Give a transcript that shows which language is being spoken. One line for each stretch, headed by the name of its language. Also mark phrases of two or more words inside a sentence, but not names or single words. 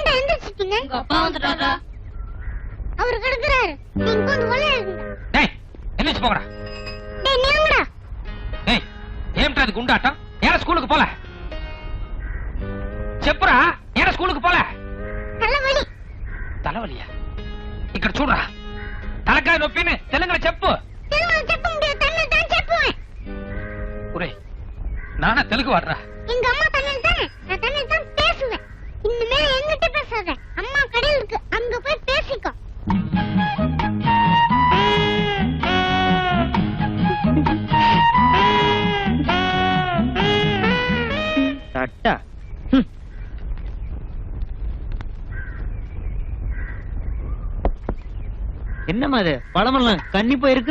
Tamil: எந்திரிச்சிட்டீங்க? அப்பா வந்துட்டாரா? அவரு கிடக்குறாரு. நீங்க வந்து விளையாடுங்க. டேய் எந்திரிச்சு போங்கடா. டேய் நீங்கடா. டேய் ஏம்டா இது குண்டாட்டம்? ஏன் ஸ்கூலுக்கு போல? చెప్పురా ஏன் ஸ்கூலுக்கு போல? தலைவலி. தலைவலியா?
Telugu: ఇక్కడ చూడరా. తలకాయ నొప్పిని తెలుగులో చెప్పు. తెలుగులో చెప్ప
Tamil: முடியாது. தமிழ்ல தான் చెప్పుவேன். ஒரே நானா தெலுங்கு வாடுறா. எங்க அம்மா தமிழ் தானே. நான் தமிழ் தான் பேசுவேன். இனிமே என்கிட்ட பேசாத. அம்மா கடையில இருக்கு. அங்க போய் பேசிக்கோ. சட்டா என்னமா அது பழமெல்லாம் கண்ணி போயிருக்கு.